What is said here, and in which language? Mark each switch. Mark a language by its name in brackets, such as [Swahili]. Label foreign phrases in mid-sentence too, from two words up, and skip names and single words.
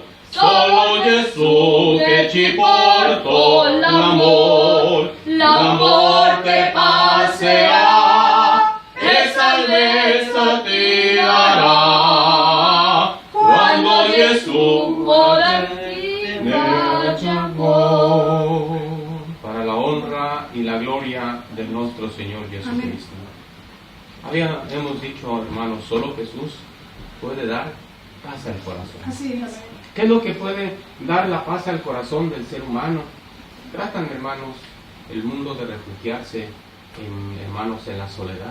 [Italian] Solo Gesù che ci portò l'amor. L'amor te passerà e salvezza ti darà. Quando Gesù può darti pace al cuore. [Spanish] Para la honra y la gloria de nuestro Señor Jesucristo. Hemos dicho, hermanos, solo Jesús puede dar paz al corazón. Así es. ¿Qué es lo que puede dar la paz al corazón del ser humano? Tratan, hermanos, el mundo de refugiarse, hermanos, en la soledad.